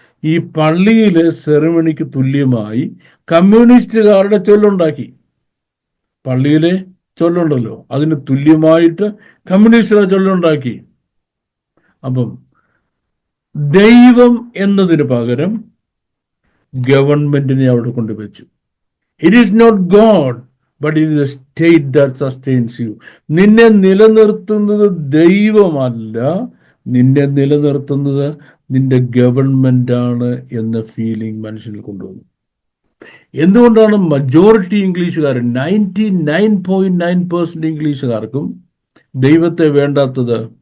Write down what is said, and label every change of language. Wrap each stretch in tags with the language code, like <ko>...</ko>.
<ml>ഈ പള്ളിയിലെ സെറിമണിക്ക് തുല്യമായി കമ്മ്യൂണിസ്റ്റുകാരുടെ ചൊല്ലുണ്ടാക്കി. പള്ളിയിലെ ചൊല്ലുണ്ടല്ലോ, അതിന് തുല്യമായിട്ട് കമ്മ്യൂണിസ്റ്റുകാരുടെ ചൊല്ലുണ്ടാക്കി. അപ്പം ദൈവം എന്നതിന് പകരം ഗവൺമെന്റിനെ അവിടെ കൊണ്ടുവച്ചു.</ml> <en>It is not God, but it is a state that sustains you.</en> <ml>നിന്നെ നിലനിർത്തുന്നത് ദൈവമല്ല, നിന്നെ നിലനിർത്തുന്നത് നിന്റെ ഗവൺമെന്റ് ആണ് എന്ന ഫീലിംഗ് മനുഷ്യനിൽ കൊണ്ടുവന്നു. എന്തുകൊണ്ടാണ് മജോറിറ്റി ഇംഗ്ലീഷുകാരൻ 99.9% ഇംഗ്ലീഷുകാർക്കും ദൈവത്തെ വേണ്ടാത്തത്?</ml>